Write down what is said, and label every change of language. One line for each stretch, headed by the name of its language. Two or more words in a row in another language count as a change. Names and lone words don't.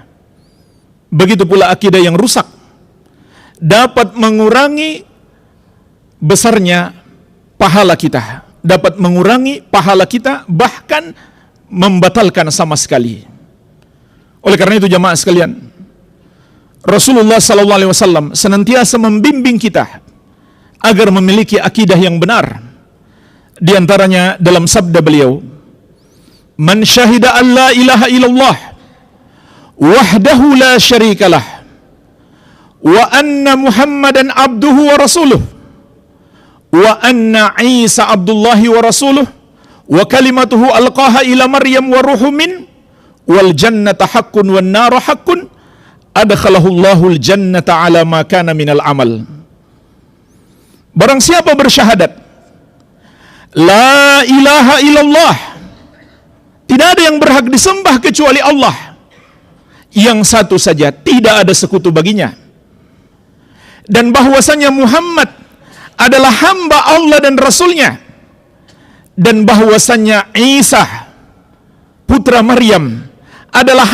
Indonesian: Begitu pula akidah yang rusak dapat mengurangi besarnya pahala kita, dapat mengurangi pahala kita, bahkan membatalkan sama sekali. Oleh karena itu jamaah sekalian, Rasulullah SAW senantiasa membimbing kita agar memiliki akidah yang benar. Di antaranya dalam sabda beliau,
Arabic: من شهد أن لا إله إلا الله وحده لا شريك له وأن محمدا عبده ورسوله وأن عيسى عبد الله ورسوله وكلمته ألقاها إلى مريم وروح من والجنة حق والنار حق أدخله الله الجنة على ما كان من العمل.
Indonesian: Barang siapa bersyahadat
Arabic: لا إله إلا الله,
Indonesian: tidak ada yang berhak disembah kecuali Allah yang satu saja, tidak ada sekutu baginya, dan bahwasanya Muhammad adalah hamba Allah dan Rasulnya, dan bahwasanya Isa putra Maryam adalah